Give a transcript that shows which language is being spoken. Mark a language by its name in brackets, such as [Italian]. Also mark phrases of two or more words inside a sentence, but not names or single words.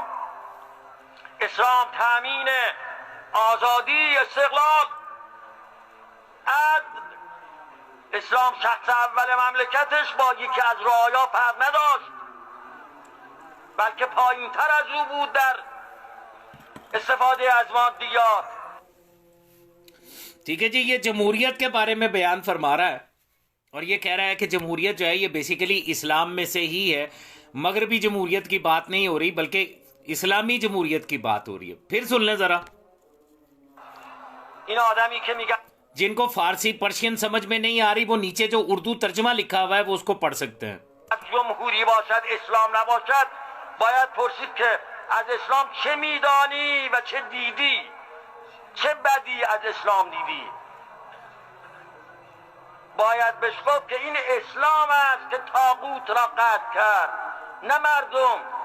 [Persian] اسلام تامین آزادی، استقلال، عدل. اسلام شخص اول مملکتش با یکی از رعایا فرق نداشت، بلکه پایین تر از او بود در استفاده از مادیات. [Hindi] ठीक है जी, ये जमहूरियत के बारे में बयान फरमा रहा है और ये कह रहा है कि जमहूरियत जो है ये बेसिकली इस्लाम में से ही है। मगरबी जमहूरियत की बात नहीं हो रही बल्कि इस्लामी जमहूरियत की बात हो रही है। फिर सुन लें जरा। [Persian] این آدمی که میگه [Hindi] जिनको फारसी पर्शियन समझ में नहीं आ रही वो नीचे जो उर्दू तर्जमा लिखा हुआ है वो उसको पढ़ सकते हैं। [Persian] جمهوری باشد اسلام نباشد باید پرسید که از اسلام چه میدانی و چه دیدی، چه بدی از اسلام دیدی. باید بهش گفت که این اسلام است که طاغوت را قطع کرد، نه مردم.